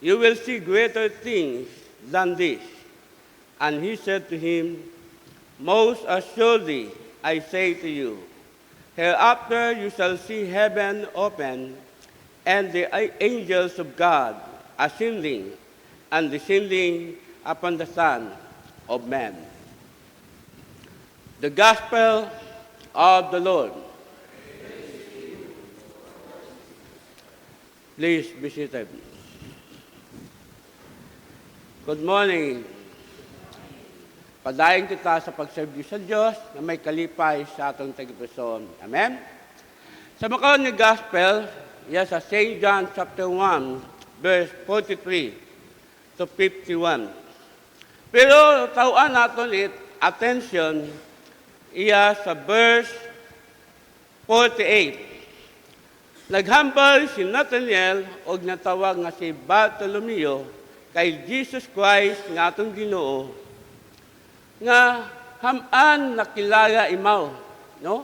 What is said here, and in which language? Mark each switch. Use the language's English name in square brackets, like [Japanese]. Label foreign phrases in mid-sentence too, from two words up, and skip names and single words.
[English] you will see greater things than this. And he said to him, most assuredly, I say to you, hereafter you shall see heaven open, and the angels of God ascending and descending upon the Son of Man. The Gospel of the Lord. Please be seated. Good morning. [Hiligaynon] Padayon kita sa pagserbi sa Diyos na may kalipay sa atong tagipusoon. Amen? Sa makaon ng Gospel, yes, sa St. [English] John chapter 1, verse 43 to 51. [Hiligaynon] Pero tawaan natin attention iya sa verse 48. Naghambal si Nathanael o natawag nga si Bartolomeo kay Jesus Christ nga atong Ginoo nga haman nakilala imaw, no?